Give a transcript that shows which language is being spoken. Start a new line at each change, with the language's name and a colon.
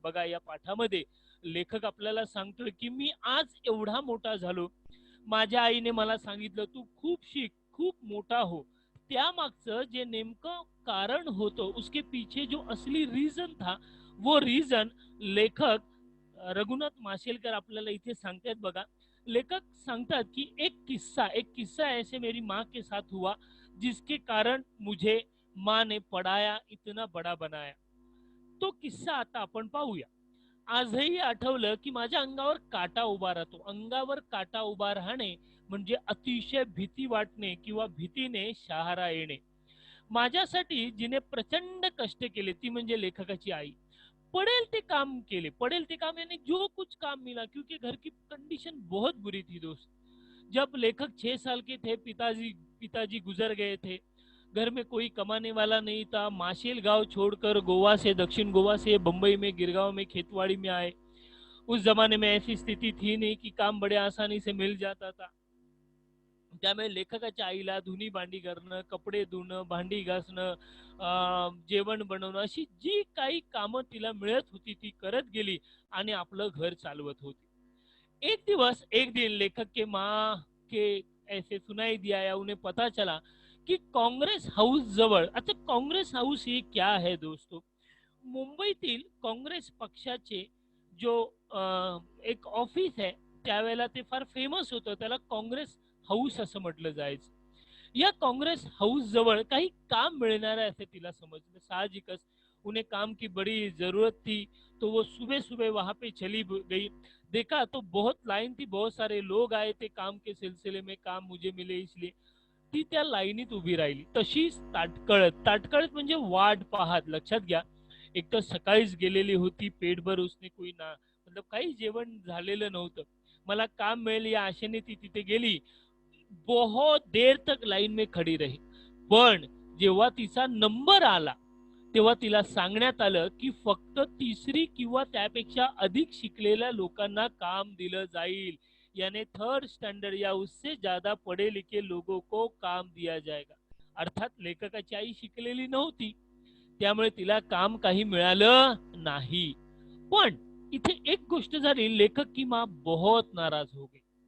Marathi: बघा, या पाठामध्ये लेखक आपल्याला सांगतोय की मी आज एवढा मोठा झालो, माझ्या आईने मला सांगितलं तू खूप शिक, खूप मोठा हो. त्यामागचं जे नेमकं कारण होतं,
Hindi: उसके पीछे जो असली रीजन था, वो रीजन
Marathi: लेखक रघुनाथ माशेलकर आपल्याला इथे सांगतात. बघा, लेखक सांगतात
Hindi: कि एक किस्सा ऐसे मेरी माँ के साथ हुआ, जिसके कारण मुझे माँ ने पढ़ाया, इतना बड़ा बनाया.
Marathi: तो किस्सा आता आपण पाहूया. आजही आठवलं की माझ्या अंगावर काटा उभा राहतो. अंगावर काटा उभा राहणे म्हणजे अतिशय भीती वाटणे किंवा भीतीने शहारा येणे. माझ्यासाठी जिने प्रचंड कष्ट केले ती म्हणजे लेखकाची आई. पढ़ेल ते काम केले, पढ़ेल ते काम
Hindi: यानी जो कुछ काम मिला, क्योंकि घर की कंडीशन बहुत बुरी थी दोस्त. जब लेखक 6 साल के थे, पिताजी पिताजी गुजर गए थे. घर में कोई कमाने वाला नहीं था. माशेल गांव छोड़कर गोवा से, दक्षिण गोवा से बंबई में गिरगांव में खेतवाड़ी में आए. उस जमाने में ऐसी स्थिति थी नहीं कि काम बड़े आसानी से मिल जाता था.
Marathi: त्यामुळे लेखकाच्या आईला धुनी भांडी करणं, कपडे धुणं, भांडी घासणं, जेवण बनवणं, अशी जी काही कामं तिला मिळत होती ती करत गेली आणि आपलं घर चालवत होती.
Hindi: एक दिन लेखक के माँ के ऐसे सुनाई दिया, या उन्हें पता चला कि
Marathi: काँग्रेस हाऊस जवळ, आता काँग्रेस हाऊस हे
Hindi: क्या है दोस्तों,
Marathi: मुंबईतील काँग्रेस पक्षाचे जो एक ऑफिस आहे, त्यावेळेला ते फार फेमस होतं, त्याला काँग्रेस हाऊस असं म्हटलं जायचं. या काँग्रेस हाऊस जवळ काही काम मिळणार आहे असे तिला समजलं. साहजिकच
Hindi: उन्हें काम की बड़ी जरूरत थी, तो वो सुबह सुबह वहां पे चली गई। देखा तो बहुत लाइन थी, बहुत सारे लोग आए थे काम के सिलसिले में, काम मुझे मिले इसलिए।
Marathi: ती त्या लाईनीत उभी राहिली, तशीच ताटकळत ताटकळत म्हणजे वाट पाहत, लक्षात घ्या। एक तर सकाळीच गेलेली होती, पेटभर
Hindi: उसने कोई ना
Marathi: मतलब काही जेवण झालेलं नव्हतं, मला काम मिळेल या आशेने ती तिथे गेली।
Hindi: बहुत देर तक लाईन में खडी रही,
Marathi: पण जेव्हा तिचा नंबर आला तेव्हा तिला सांगण्यात आलं की फक्त तिसरी किंवा त्यापेक्षा अधिक शिकलेल्या लोकांना काम दिलं जाईल,
Hindi: यानी थर्ड स्टँडर्ड या उससे ज्यादा पढ़े लिखे लोगों को काम दिया जाएगा।
Marathi: अर्थात लेखकाची आई शिकलेली नव्हती, त्यामुळे तिला काम काही मिळालं नाही। पण इथे एक गोष्ट झाली,
Hindi: लेखक की माँ बहुत नाराज हो गई।